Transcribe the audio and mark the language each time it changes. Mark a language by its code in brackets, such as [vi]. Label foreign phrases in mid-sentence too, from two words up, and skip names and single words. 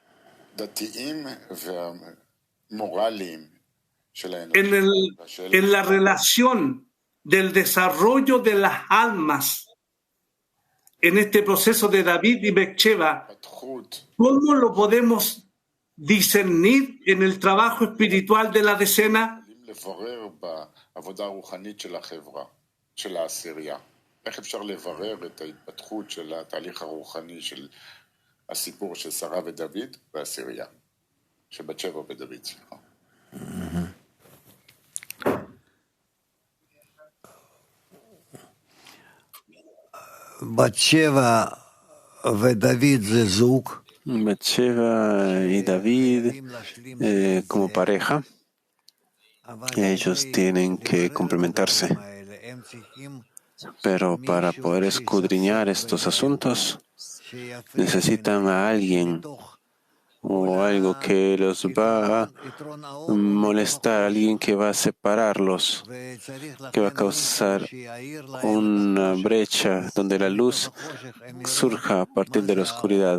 [es] En la relación del desarrollo de las almas en este proceso de David y Betsheba, ¿cómo lo podemos discernir en el trabajo espiritual de la decena? [he] איך אפשר לברר את ההתפתחות של התהליך הרוחני של הסיפור של שרה ודוד והעשירייה, שבת שבע ודוד, סליחה. בת שבע ודוד זה זוג. [es] Betsheba y David como pareja, ellos tienen que complementarse. Pero para poder escudriñar estos asuntos, necesitan a alguien o algo que los va a molestar, alguien que va a separarlos, que va a causar una brecha donde la luz surja a partir de la oscuridad.